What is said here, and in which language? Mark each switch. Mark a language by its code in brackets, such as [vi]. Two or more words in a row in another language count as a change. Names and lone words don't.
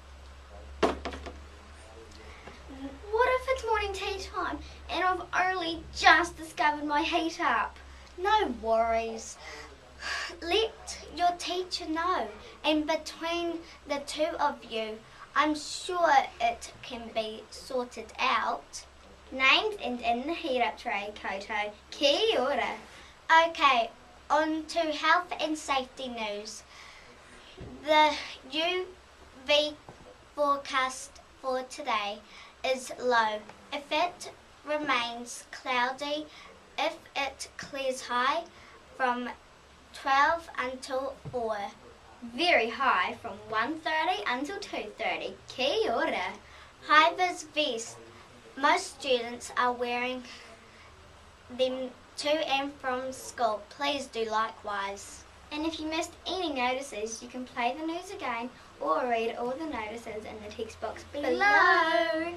[en] What if it's morning tea time and I've only just discovered my heat up? No worries. Let your teacher know, and between the two of you, I'm sure it can be sorted out. Named and in the heat up tray, koutou. [mi] Kia ora. [en] Okay, on to health and safety news. The UV forecast for today is low. If it remains cloudy, if it clears high from 12 until 4. Very high from 1:30 until 2:30. [mi] Kia ora. [en] High-vis vest. Most students are wearing them to and from school. Please do likewise. And if you missed any notices, you can play the news again or read all the notices in the text box below.